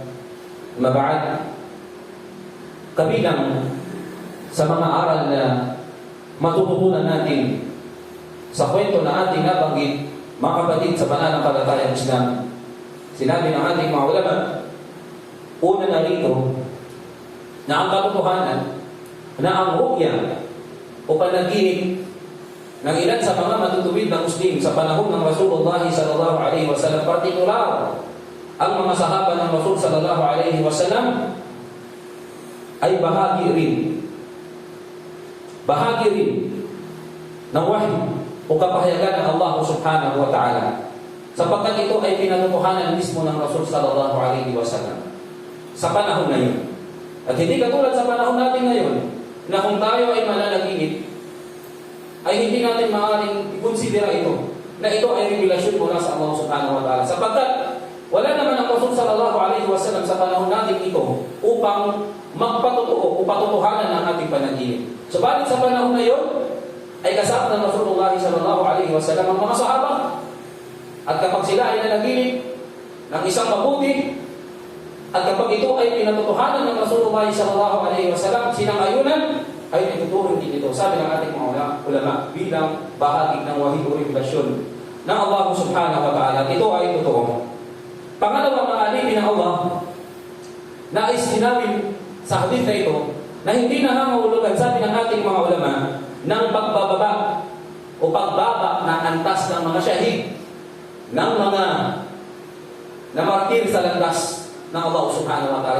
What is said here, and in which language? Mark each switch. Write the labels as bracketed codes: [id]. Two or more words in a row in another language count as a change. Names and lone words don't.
[ar] ما بعد. [tl] Kabilang sa mga aral na matututunan natin sa kwento na ating nabanggit, mga kapatid sa pananampalatayang Islam, sinabi ng ating mga ulama, una na rito na ang katotohanan na ang ru'ya o panaginip ng ilan sa mga matutuwid na Muslim sa panahon ng [ar] رسول الله صلى الله عليه وسلم, [tl] partikular ang mga sahaba ng Rasul [ar] صلى الله عليه وسلم, [tl] ay bahagi rin ng wahyi o kapahayagan ng Allah [ar] سبحانه وتعالى, [tl] sapagkat ito ay pinatutuhanan mismo ng Rasul [ar] صلى الله عليه وسلم [tl] sa panahon na yun. At hindi katulad sa panahon natin ngayon na kung tayo ay mananaginip, ay hindi natin maaaring i-considera ito, na ito ay revelasyon mula sa Allah [ar] سبحانه وتعالى, [tl] sapagkat wala naman ang Rasul [ar] صلى الله عليه وسلم [tl] sa panahon natin ito upang magpatotoo o patutuhanan ng ating panaginip. Subalit sa panahon na yun, ay kasama ng [ar] رسول الله صلى الله عليه وسلم [tl] ang mga sahaba, at kapag sila ay nanaginip ng isang mabuti, at kapag ito ay pinatutuhanan ng [ar] رسول الله صلى الله عليه وسلم, [tl] sinang-ayunan, ay ituturing din ito, sabi ng ating mga ulama, bilang bahagi ng wahid o revelasyon ng Allah [ar] سبحانه وتعالى. [tl] Ito ay totoo. Pangalawa, mga alipin ng Allah na ay sinabi sa hadith na ito na hindi nangangahulugan, sabi ng ating mga ulama, ng pagbababa o pagbaba na antas ng mga syahid, ng mga namartir sa landas ng Allah [ar] سبحانه وتعالى.